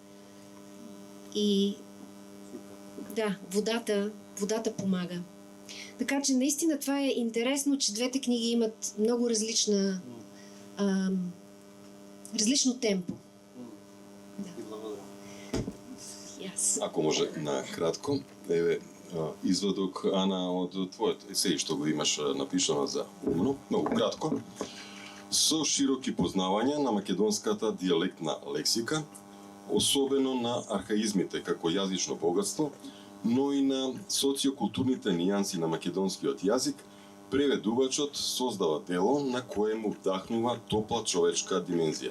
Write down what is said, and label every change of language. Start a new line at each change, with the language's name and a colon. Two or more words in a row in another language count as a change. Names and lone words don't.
Bulgarian: И да, водата помага. Така че наистина това е интересно, че двете книги имат много различно темпо. И благодаря. Yes.
Macedonian: Ако може накратко, еве извадок, Ана, од твојот есеј што го имаш напишано за умно, многу кратко. Со широки познавања на македонската дијалектна лексика, особено на архаизмите како јазично богатство, но и на социокултурните нијанси на македонскиот јазик, преведувачот создава дело на кое му вдахнува топла човечка димензија.